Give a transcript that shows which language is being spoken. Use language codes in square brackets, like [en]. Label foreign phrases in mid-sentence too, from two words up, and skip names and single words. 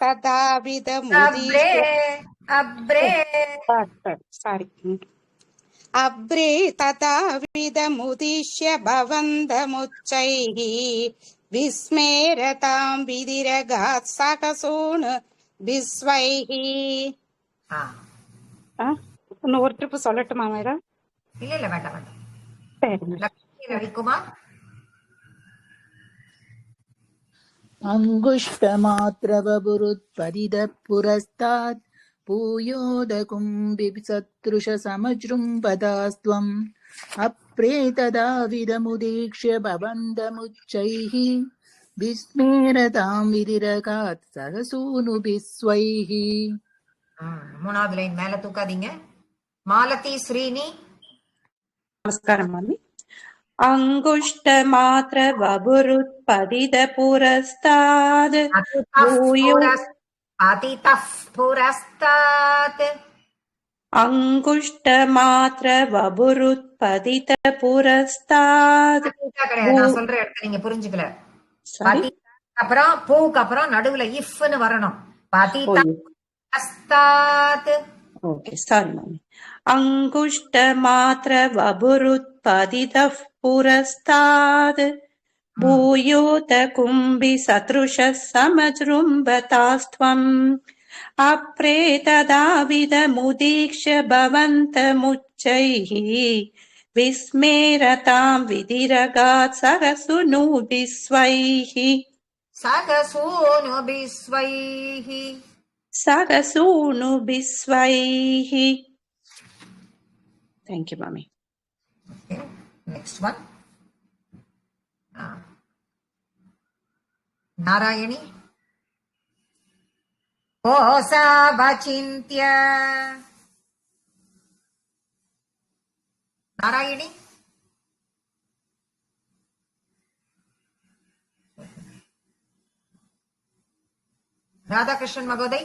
[sa] तथाविधमुदीक्ष्य भवन्तमुच्चैः विस्मेरताम् विदिरगात् सकसून् विस्वैः [ta] ஒரு ட்ரிப் சொல்லட்டுமா மேடம்? இல்ல வேண்டாம் லக்ஷ்மி ரவிக்குமார் [sa] अङ्गुष्टमात्रवपुरुत्पतितः पुरस्तात् भूयोऽथ कुम्भिसदृशसमजृम्भतास्त्वम् अभ्रे तथाविधमुदीक्ष्य भवन्तमुच्चैः विस्मेरताम् विदिरगात् सह सूनुभिः स्वैः [ta] மூணாவது லைன் மேல தூக்காதீங்க. மாலதி ஸ்ரீனி நமஸ்காரம் மாமி. [sa] अङ्गुष्टमात्र बभुरुत्पतित पुरस्ताद् भूयो पतितः पुरस्तात् अङ्गुष्टमात्र बभुरुत्पतित पुरस्ताद् [ta] கிடையாது. நான் சொல்ற இடத்த நீங்க புரிஞ்சுக்கல. Sorry? அப்புறம் பூக்கு அப்புறம் நடுவுல இஃப்னு வரணும். [sa] पतितः पुरस्तात्. [en] Okay, sorry, mommy. [sa] अङ्गुष्टमात्र बभुरुत्पतितः पुरस्ताद् भूयोत कुम्भि सदृशः समजृम्भतास्त्वम् अप्रेतदाविदमुदीक्ष्य भवन्तमुच्चैः विस्मेरतां विधिरगात् सरसूनुभिस्वैः सरसूनुभिस्वैः. [en] Thank you, mommy. Okay, next one. [sa] नारायणी कोसावचिन्त्य नारायणी राधाकृष्णन महोदय